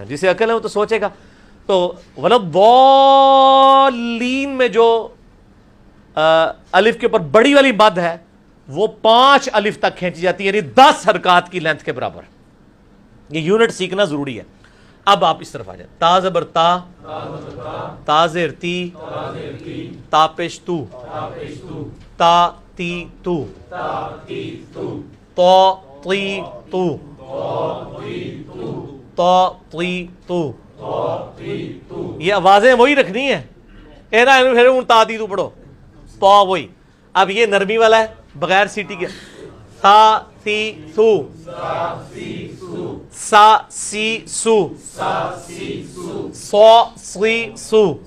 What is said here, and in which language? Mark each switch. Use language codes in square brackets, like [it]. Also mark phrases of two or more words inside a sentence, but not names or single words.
[ur] جسے عقل ہے وہ تو سوچے گا. تو ولضالین میں جو الف کے اوپر بڑی والی مد ہے وہ 5 الف تک کھینچی جاتی ہے، یعنی 10 حرکات کی لینتھ کے برابر. یہ یونٹ سیکھنا ضروری ہے. اب آپ اس طرف آ جائیں. تا زبر تا، تا زیر تی، تا پیش تو، تا تی تو، تو تی تو، تو تی تو. یہ آوازیں وہی رکھنی ہیں، پھر تا تی تو پڑھو، تو وہی. اب یہ نرمی والا ہے بغیر سیٹی کے، تا تی سو، سا سی سو سو سی سو.